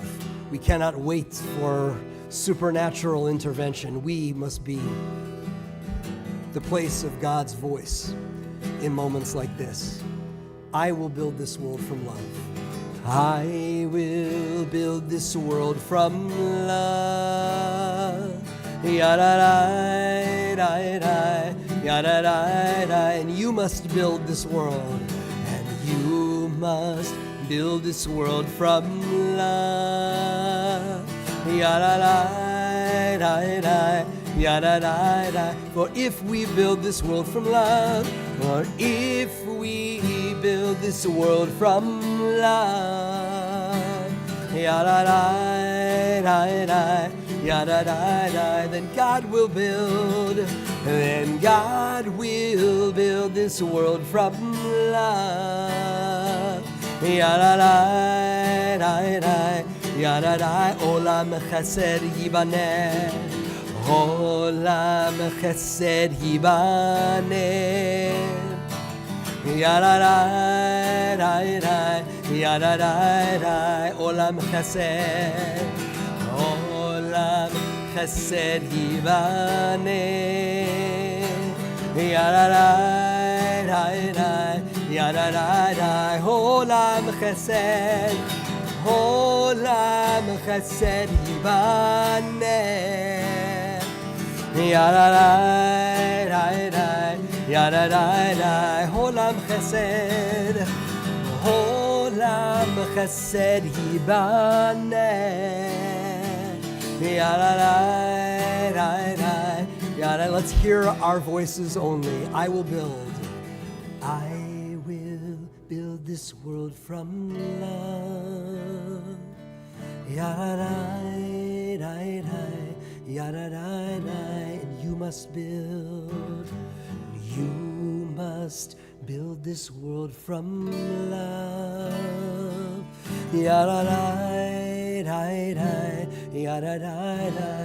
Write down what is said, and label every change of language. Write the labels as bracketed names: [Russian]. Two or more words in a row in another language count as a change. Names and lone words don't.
[English] We cannot wait for supernatural intervention. We must be the place of God's voice in moments like this. I will build this world from love. I will build this world from love. Yararai, rai, rai, yararai, rai. And you must build this world. And you must build this world from love. Yararai, rai, rai, yararai, rai. For if we build this world from love, or if we build this world from love, yararai, rai, rai, yararai, rai, then God will build, this world from love. Yararai, rai, rai, yararai, [Hebrew] עולם חסד יבנה, עולם חסד יבנה. Yararai, rai, rai, yararai, rai, עולם חסד יבנה. Yararai, rai, rai, yararai, rai, עולם חסד יבנה. Yararai, rai, rai, yararai, rai, עולם חסד יבנה. Yararai, rai, rai, yararai. [English] Let's hear our voices only. I will build this world from love. Yararai, rai, rai, yararai, rai. And you must build this world from love. Yararai, rai, rai, yararai, rai.